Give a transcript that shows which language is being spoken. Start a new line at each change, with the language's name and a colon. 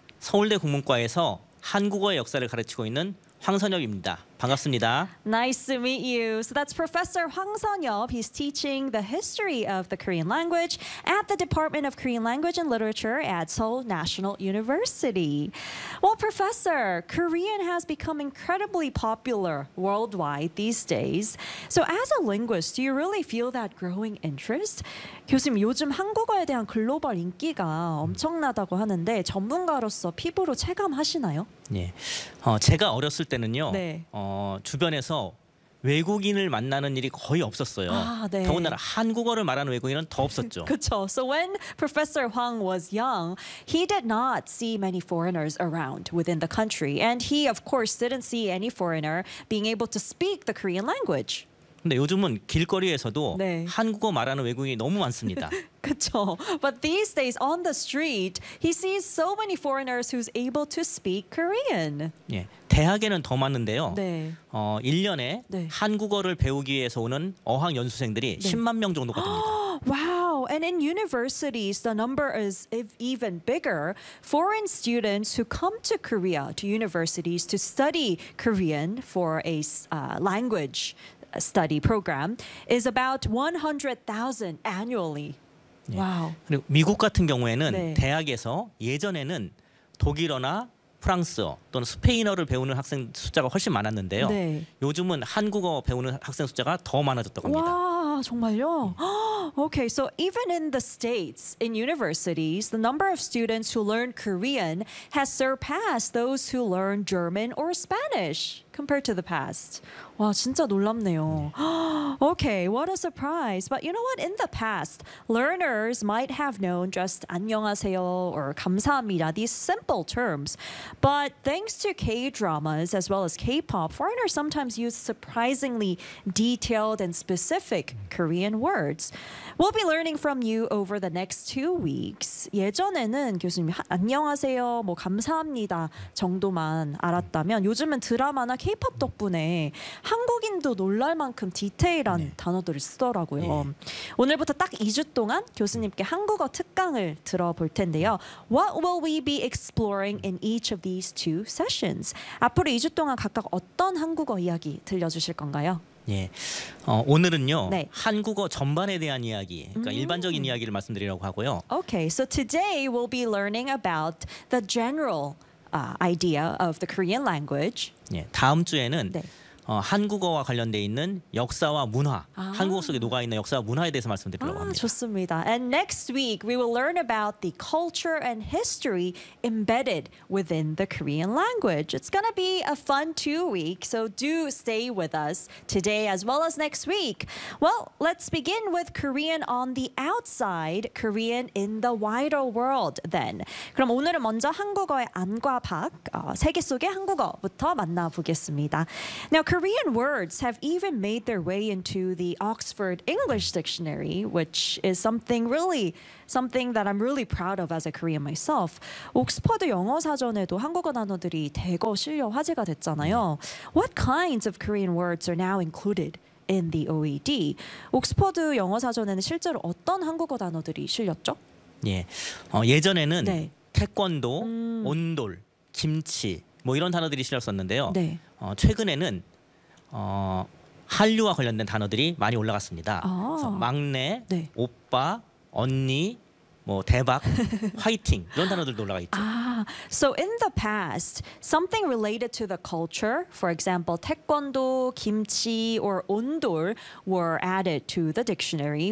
Korean: 서울대 국문과에서 한국어의 역사를 가르치고 있는 황선엽입니다. 반갑습니다.
English: Nice to meet you. So that's Professor Hwang Seon-yeop. He's teaching the history of the Korean language at the Department of Korean Language and Literature at Seoul National University. Well, Professor, Korean has become incredibly popular worldwide these days. So as a linguist, do you really feel that growing interest?
Korean: 교수님, 요즘 한국어에 대한 글로벌 인기가 엄청나다고 하는데 전문가로서 피부로 체감하시나요? 예. 제가 어렸을 때는요. 네. 주변에서 외국인을 만나는 일이 거의 없었어요. 아, 네. 더군다나 한국어를 말하는 외국인은 더 없었죠. 그렇죠.
English: So when Professor Hwang was young, he did not see many foreigners around within the country. And he, of course, didn't see any foreigner being able to speak the Korean language.
Korean: 근데 요즘은 길거리에서도 네. 한국어 말하는 외국인이 너무 많습니다. 그렇죠.
English: But these days on the street, he sees so many foreigners who's able to speak Korean.
Korean: 예, 대학에는 더 많은데요. 네. 1년에 네. 한국어를 배우기 위해서 오는 어학 연수생들이 네. 10만 명 정도가 됩니다.
English: Wow. And in universities, the number is even bigger. Foreign students who come to Korea to universities to study Korean for a language study program is about 100,000 annually.
Korean: 예.
English: Wow.
Korean: 그리고 미국 같은 경우에는 네. 대학에서 예전에는 독일어나 프랑스어 또는 스페인어를 배우는 학생 숫자가 훨씬 많았는데요. 네. 요즘은 한국어 배우는 학생 숫자가 더 많아졌다고 합니다. 와, 정말요? 예.
English: Okay, so even in the States, in universities, the number of students who learn Korean has surpassed those who learn German or Spanish compared to the past.
Korean: 와, 진짜 놀랍네요. 네.
English: Okay, what a surprise. But you know what? In the past, learners might have known just 안녕하세요 or 감사합니다, these simple terms. But thanks to K-dramas as well as K-pop, foreigners sometimes use surprisingly detailed and specific Korean words. We'll be learning from you over the next 2 weeks.
Korean: 예전에는 교수님이 안녕하세요, 뭐 감사합니다 정도만 알았다면 요즘은 드라마나 K-pop 덕분에 한국인도 놀랄 만큼 디테일한 네. 단어들을 쓰더라고요. 네. 오늘부터 딱 2주 동안 교수님께 한국어 특강을 들어볼 텐데요.
English: What will we be exploring in each of these two sessions?
Korean: 앞으로 2주 동안 각각 어떤 한국어 이야기 들려주실 건가요? 예, 오늘은요 네. 한국어 전반에 대한 이야기, 그러니까 일반적인 이야기를 말씀드리려고 하고요.
English: Okay, so today we'll be learning about the general idea of the Korean language.
Korean: 예, 다음 주에는 네. 한국어와 관련돼 있는 역사와 문화, 아. 한국어 속에 녹아 있는 역사와 문화에 대해서 말씀드리려고 합니다. 좋습니다.
English: And next week we will learn about the culture and history embedded within the Korean language. It's going to be a fun 2 weeks, so do stay with us today as well as next week. Well, let's begin with Korean on the outside, Korean in the wider world then.
Korean: 그럼 오늘은 먼저 한국어의 안과 밖, 세계 속의 한국어부터 만나보겠습니다.
English: Now, Korean words have even made their way into the Oxford English Dictionary, which is something that I'm really proud of as a Korean myself.
Korean: 옥스퍼드 영어 사전에도 한국어 단어들이 대거 실려 화제가 됐잖아요.
English: What kinds of Korean words are now included in the OED?
Korean: 옥스퍼드 영어 사전에는 실제로 어떤 한국어 단어들이 실렸죠? 예, 예전에는 네. 태권도, 온돌, 김치 뭐 이런 단어들이 실렸었는데요. 네. 최근에는 한류와 관련된 단어들이 많이 올라갔습니다. 그래서 막내, 네. 오빠, 언니, 뭐 대박, 화이팅 이런 단어들도 올라가 있죠.
English: So in the past, something related to the culture, for example, 태권도, 김치, or 온돌 were added to the dictionary.